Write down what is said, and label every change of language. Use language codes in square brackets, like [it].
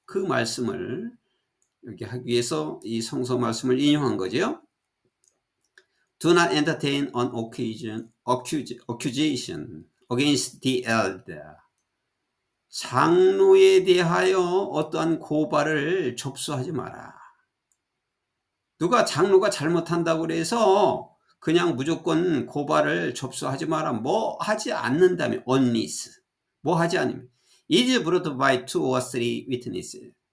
[ko] 그 말씀을 여기 하기 위해서 이 성서 말씀을 인용한 거죠. [en] Do not entertain an accusation against the elder. [ko] 장로에 대하여 어떠한 고발을 접수하지 마라. 누가 장로가 잘못한다고 그래서 그냥 무조건 고발을 접수하지 마라. 뭐 하지 않는다면, [en] unless, [ko] 뭐 하지 않으면, [en] is brought by 2 or 3 witnesses.